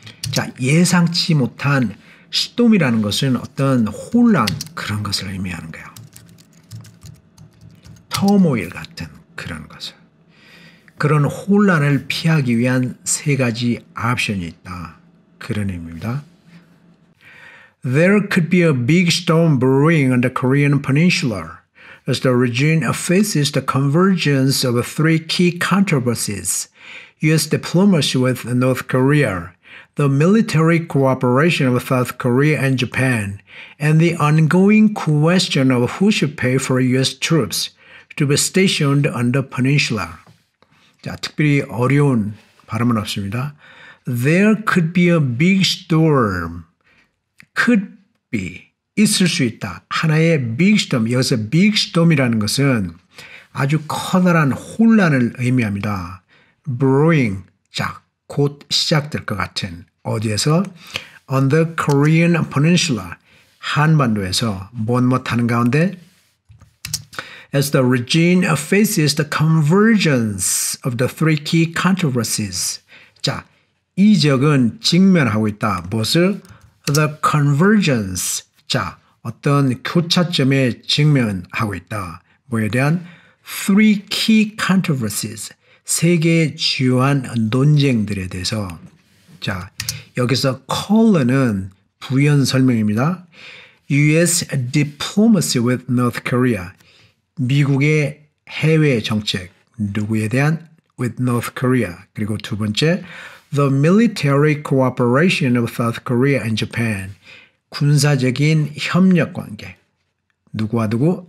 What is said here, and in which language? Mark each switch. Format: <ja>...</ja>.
<ko>자, 예상치 못한 storm이라는 것은 어떤 혼란 그런 것을 의미하는 거예요. 터모일 같은 그런 것을. 그런 혼란을 피하기 위한 세 가지 옵션이 있다. 그런 의미입니다.</ko> <en>There could be a big storm brewing on the Korean peninsula as the region faces the convergence of three key controversies: U.S. diplomacy with North Korea, the military cooperation of South Korea and Japan, and the ongoing question of who should pay for U.S. troops to be stationed on the peninsula.</en> <ko>자, 특별히 어려운 발음은 없습니다.</ko> <en>There could be a big storm. could be,</en> <ko>있을 수 있다. 하나의 big storm, 여기서 big storm이라는 것은 아주 커다란 혼란을 의미합니다. brewing, 자, 곧 시작될 것 같은 어디에서?</ko> <en>On the Korean peninsula,</en> <ko>한반도에서 못하는 가운데</ko> <en>as the region faces the convergence of the three key controversies.</en> <ko>자, 이 지역은 직면하고 있다. 무엇을?</ko> <en>The convergence.</en> <ko>자, 어떤 교차점에 직면하고 있다. 뭐에 대한?</ko> <en>Three key controversies.</en> <ko>세 개의 주요한 논쟁들에 대해서. 자, 여기서 color는 부연 설명입니다.</ko> <en>U.S. diplomacy with North Korea.</en> <ko>미국의 해외 정책. 누구에 대한?</ko> <en>With North Korea.</en> <ko>그리고 두 번째,</ko> <en>the military cooperation of South Korea and Japan.</en> <ko>군사적인 협력 관계. 누구와 누구?</ko>